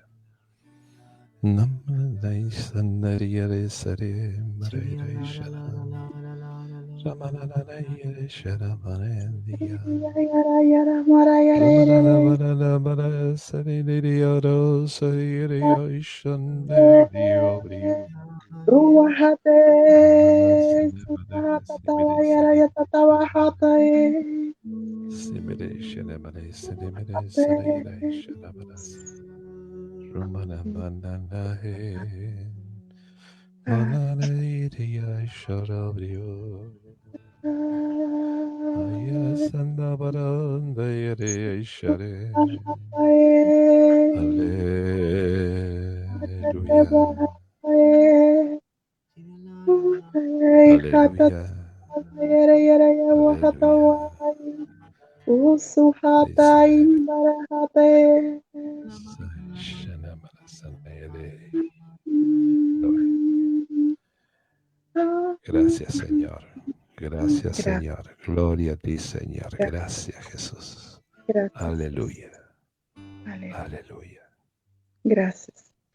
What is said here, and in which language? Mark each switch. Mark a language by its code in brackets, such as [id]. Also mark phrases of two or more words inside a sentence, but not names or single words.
[es] Namana dai sandari yara sare mara yara shara. Ramana na yara shara marendiya. Ramana bara bara sari diri yara sari yara ishande diyo briyo. Ruahate, Samana Sutahata, Yaraya Tatawahata, Simere shenamare senemere sarayara shanamaras. Rumana bandana he. Manana iriya sharabrio. Aya sanda baranda yere share. Alleluia. Alleluia. Alleluia. Usuhata imbarahate. Shanamara sanayere. Gracias, Señor. Gracias, Señor. Gloria a ti, Señor. Gracias, Jesús. Gracias. Aleluya. Aleluya. Aleluya. Gracias.